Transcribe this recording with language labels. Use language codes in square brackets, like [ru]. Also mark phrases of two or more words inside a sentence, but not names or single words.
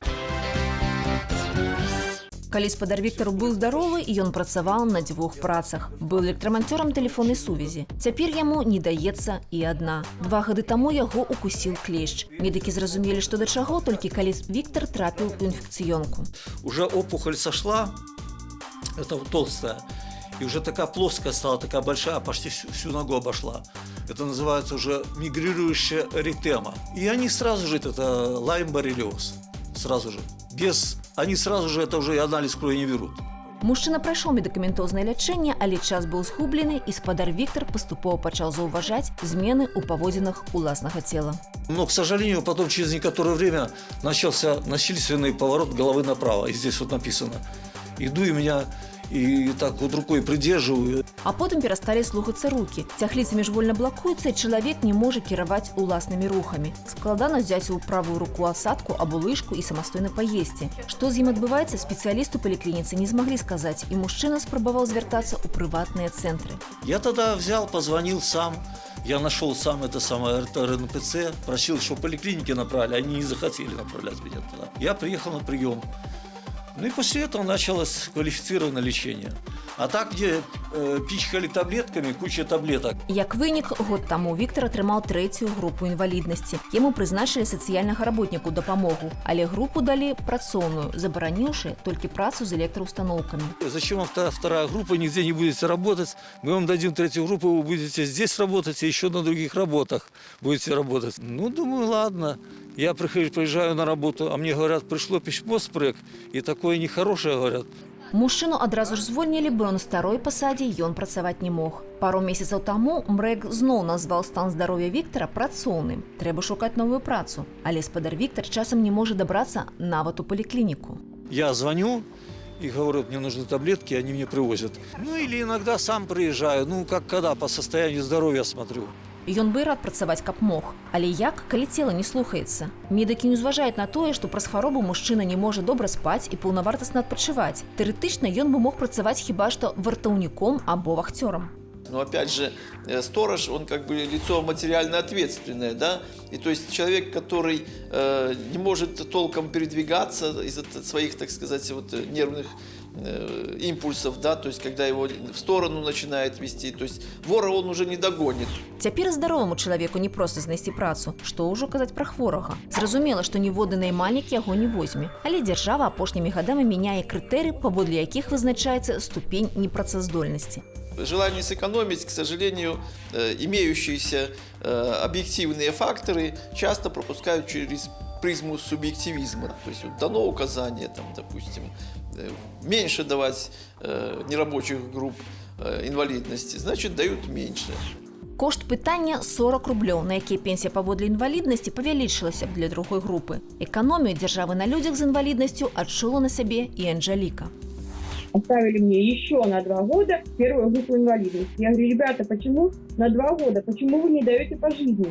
[be] Калі спадар Віктор быў здаровы, і ён працаваў на 2 працах. Быў электраманцёрам тэлефоннай сувязі. Цяпер яму не даецца і адна. 2 гады таму яго укусіў клешч. Медыкі зразумелі, што да чаго, толькі калі Віктор трапіў у інфекцыёнку. [ru] Уже опухоль сошла, это толстая, и уже такая плоская стала, такая большая, почти всю ногу обошла. Это называется уже мигрирующая эритема. И они сразу же, это лайм-боррелиоз, сразу же, они сразу же это уже и анализ крови не берут. [be] Мужчына прайшоў медыкаментознае лячэнне, але час быў згублены, і спадар Віктор паступова пачаў заўважаць змены ў паводзінах уласнага цела. [ru] Но, к сожалению, потом через некоторое время начался насильственный поворот головы направо. И здесь вот написано. Иду, и меня и так вот рукой придерживаю. [be] А потым перасталі слухацца рукі. Цягліцы міжвольна блакуюцца, і чалавек не можа кіраваць уласнымі рухамі. Складана взяць у правую руку асадку або лыжку і самастойна паесці. Што з ім адбываецца, спецыялісту паліклініцы не змаглі сказаць, і мужчына спрабаваў звяртацца ў прыватныя цэнтры. [ru] Я тогда взял, позвонил сам, я нашел сам это самое РНПЦ, просил, чтобы поликлиники направили, они не захотели направлять меня туда. Я приехал на прием. Ну и после этого началось квалифицированное лечение. А так, где пичкали таблетками, куча таблеток. [be] Як вынік, год таму Віктор атрымаў 3-ю групу інваліднасці. Яму прызначылі сацыяльнага работніку дапамогу, але групу далі працоўную, забараніўшы толькі працу з электроустановкамі. [ru] Зачем вам вторая группа, нигде не будете работать? Мы вам дадим 3-ю группу, вы будете здесь работать и еще на других работах будете работать. Ну, думаю, ладно. Я приезжаю на работу, а мне говорят, пришло письмо с ПРЭК, и такое нехорошее говорят. [be] Мужчыну адразу ж звольнілі, бо на старой пасадзе ён працаваць не мог. Пару месяцаў таму МРЭК зноў назваў стан здароўя Віктара працоўным. Трэба шукаць новую працу. Але спадар Віктар часам не можа дабрацца нават у паліклініку. [ru] Я звоню и говорю, мне нужны таблетки, они мне привозят. Ну или иногда сам приезжаю, ну как когда, по состоянию здоровья смотрю. [be] Ён бы рад працаваць, каб мог. Але як, калі цела не слухаецца? Медыкі не ўзважаюць на тое, што праз хваробу мужчына не можа добра спаць і паўнавартасна адпачываць. Тэарэтычна ён бы мог працаваць хіба што вартаўніком або вахцёрам. [ru] Но опять же, сторож, он как бы лицо материально ответственное, да, и то есть человек, который не может толком передвигаться из-за своих, так сказать, вот нервных импульсов, да, то есть когда его в сторону начинает вести, то есть вора он уже не догонит. [be] Цяпер здароваму чалавеку не проста знайсці працу, што ўжо казаць пра хворага. Зразумела, што ніводны наймальнік яго не возьме, але дзяржава апошнімі гадамі мяняе крытэры, паводле якіх вызначаецца ступень непрацаздольнасці. [ru] Желание сэкономить, к сожалению, имеющиеся объективные факторы часто пропускают через призму субъективизма. То есть вот дано указание, там, допустим, меньше давать нерабочих групп инвалидности, значит, дают меньше. [be] Кошт пытання 40 рублёў, на якія пенсія паводле інваліднасці павялічылася б для другой групы. Эканомію дзяржавы на людзях з інваліднасцю адчула на сабе і Анжеліка. [ru] Оставили мне еще на 2 года первую группу инвалидности. Я говорю, ребята, почему на 2 года? Почему вы не даете пожизненно?